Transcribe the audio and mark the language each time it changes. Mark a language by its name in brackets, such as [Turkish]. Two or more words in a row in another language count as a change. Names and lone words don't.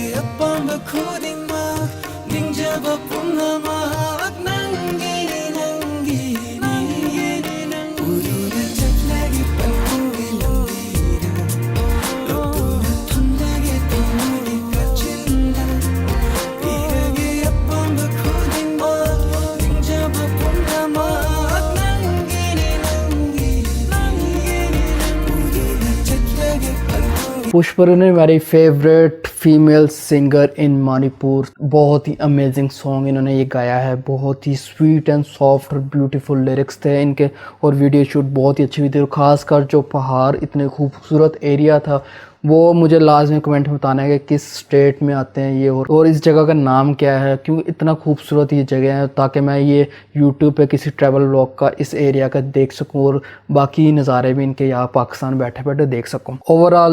[Manipuri] অপাংব খুদিংমা নিংজবা পুংমা নংগীনী নংগীনী উদূনা চলগে পংথুংগী লংবীগা লোতূনা থংগে থংগোগী কাচিংদা পীরগে অপাংব খুদিংমা নিংজবা পুংমা নংগীনী নংগীনী উদূনা চলগে পংথুংগী। [English] पुष्परनी मेरी favourite female singer in Manipur. [Hindi] बहुत ही [English] amazing song [Hindi] इन्होंने ये गाया है। बहुत ही [English] sweet and soft [Hindi] और [English] beautiful lyrics [Hindi] थे इनके और [English] video shoot [Hindi] बहुत ही अच्छी हुई थी। और ख़ासकर जो पहाड़ इतने खूबसूरत एरिया था वो मुझे लाजमी कमेंट में बताना है कि किस स्टेट में आते हैं ये और इस जगह का नाम क्या है, क्योंकि इतना खूबसूरत ये जगह है, ताकि मैं ये यूट्यूब पे किसी [English] travel vlog [Hindi] का इस एरिया का देख सकूं और बाकी नज़ारे भी इनके यहाँ पाकिस्तान बैठे बैठे देख सकूं।